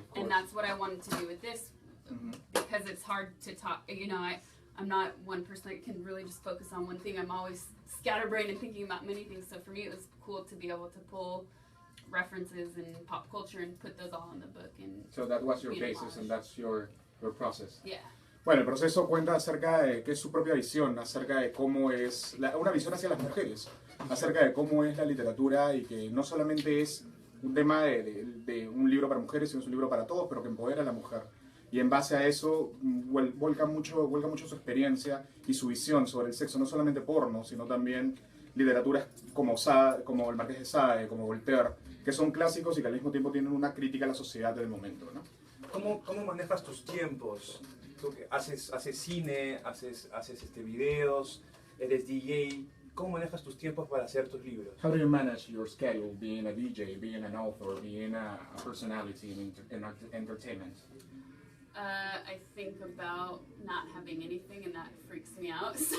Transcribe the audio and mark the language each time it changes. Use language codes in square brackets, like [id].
[en] And that's what I wanted to do with this, because it's hard to talk, you know, I'm not one person that can really just focus on one thing. I'm always scatterbrained and thinking about many things. So for me, it was cool to be able to pull references and pop culture and put those all in the book. And so that was your basis and that's your process. Yeah. [es] Bueno, el proceso cuenta acerca de qué es su propia visión, acerca de cómo es, una visión hacia las mujeres, acerca de cómo es la literatura y que no solamente es un tema de un libro para mujeres, sino es un libro para todos, pero que empodera a la mujer. Y en base a eso vuelca mucho su experiencia y su visión sobre el sexo, no solamente porno, sino también literaturas como el Marqués de Sade, como Voltaire, que son clásicos y que al mismo tiempo tienen una crítica a la sociedad del momento, ¿no? ¿Cómo manejas tus tiempos? ¿Tú haces cine, haces videos, eres DJ? ¿Cómo manejas tus tiempos para hacer tus libros? [en] How do you manage your schedule, being a DJ, being an author, being a personality in entertainment? I think about not having anything, and that freaks me out.